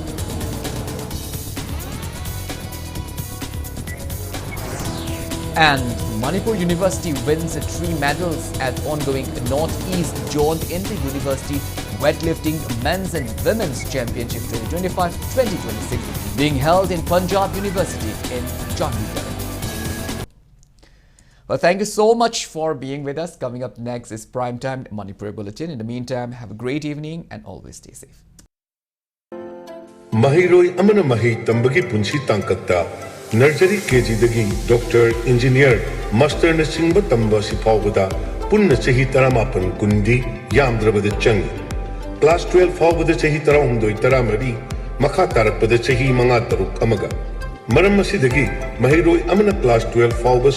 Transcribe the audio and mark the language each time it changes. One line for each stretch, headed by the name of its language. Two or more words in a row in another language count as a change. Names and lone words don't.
English: And Manipur University wins 3 medals at ongoing Northeast Zone in the University Weightlifting Men's and Women's Championship 2025-2026 being held in Punjab University in Chandigarh. Well, thank you so much for being with us. Coming up next is Primetime Manipur Bulletin. In the meantime, have a great evening and always stay safe.
Manipuri: Mahiroi amana mahi tambagi punchi tangkakta
English: nursery KG
Manipuri: dagi
English: doctor engineer master
Manipuri: na singba tamba sipawada punna chahi taramapan kundi yamdrabada changi class 12 fawada chahi tarahumdoi taramari makha tarakpada chahi manga taruk amaga maram masidagi mahiroi amana class 12 fawba